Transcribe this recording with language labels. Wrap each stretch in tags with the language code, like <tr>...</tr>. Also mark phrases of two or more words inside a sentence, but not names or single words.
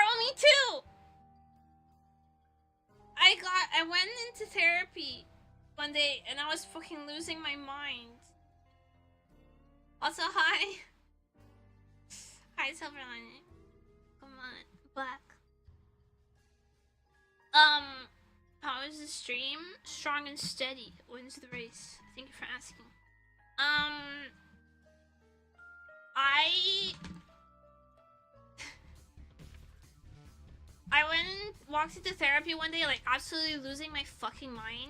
<en>too! I went into therapy one day and I was fucking losing my mind. Also, hi. Hi, Silverline. Come on, Black. How is the stream? Strong and steady. Wins the race. Thank you for asking. I went and walked into therapy one day, like, absolutely losing my fucking mind.</en>